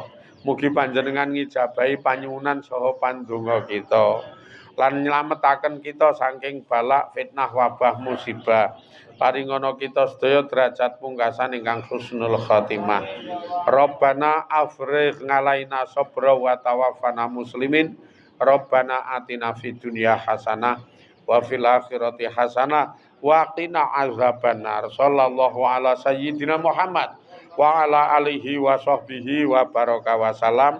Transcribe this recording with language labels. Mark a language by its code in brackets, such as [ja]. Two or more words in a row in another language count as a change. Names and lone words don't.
[jv] Mugi panjenengan ngijabahi panyuwunan saha pandonga kita. Lan nylametaken kita saking balak, fitnah, wabah, musibah. Paringono kita sedaya derajat pungkasan ingkang [ar] حسن الخاتمة. ربنا أفرغ علينا صبرا وتوفنا مسلمين. ربنا آتنا في الدنيا حسنة وفي الآخرة حسنة وقنا عذاب النار. صلى الله على سيدنا محمد وعلى آله وصحبه وبارك وسلم.